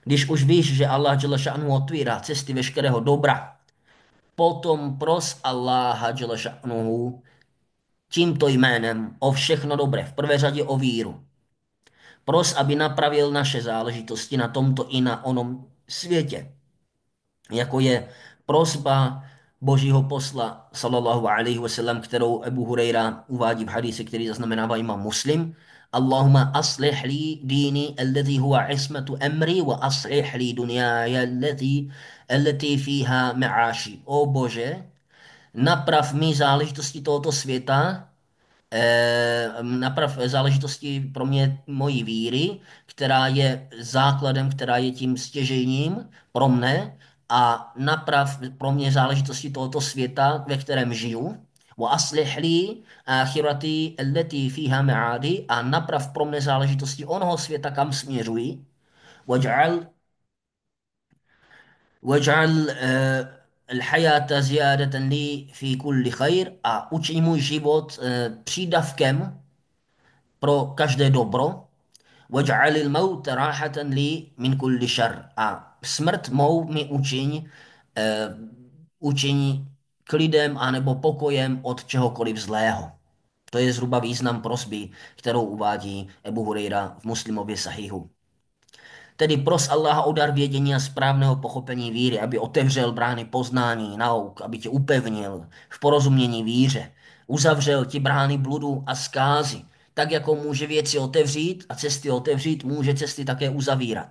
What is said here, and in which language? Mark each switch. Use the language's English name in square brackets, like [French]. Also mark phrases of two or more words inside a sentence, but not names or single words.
[Czech] Když už víš, že Allah [Arabic] جل شأنه [Czech] otvírá cesty veškerého dobra, potom pros Allaha [Arabic] جل شأنه [Czech] tímto jménem o všechno dobré, v prvé řadě o víru. Pros, aby napravil naše záležitosti na tomto i na onom světě, jako je prosba Božího posla [Arabic] صلى الله عليه وسلم, [Czech] kterou Abu Huraira uvádí v hadisi, který zaznamenává imam Muslim. [Arabic] اللهم أصلح لي ديني الذي هو عصمة أمري وأصلح لي دنياي التي فيها معاشي. [Czech] O Bože, naprav mi záležitosti tohoto světa, naprav záležitosti pro mě mojí víry, která je základem, která je tím stěžejním pro mne a naprav pro mě záležitosti tohoto světa, ve kterém žiju. [Arabic] وأصلح لي آخرتي التي فيها معادي [Czech] a naprav pro mne záležitosti onoho světa, kam směřuji. [Arabic] واجعل واجعل الحياة زيادة لي في كل خير [Czech] a učiň můj život přídavkem pro každé dobro. [Arabic] واجعل الموت راحة لي من كل شر. [Czech] A smrt mou mi učiň klidem anebo pokojem od čehokoliv zlého. To je zhruba význam prosby, kterou uvádí Ebu Hurejra v Muslimově sahihu. Tedy pros Allaha o dar vědění a správného pochopení víry, aby otevřel brány poznání, nauk, aby tě upevnil v porozumění víře, uzavřel ti brány bludu a zkázy, tak jako může věci otevřít a cesty otevřít, může cesty také uzavírat.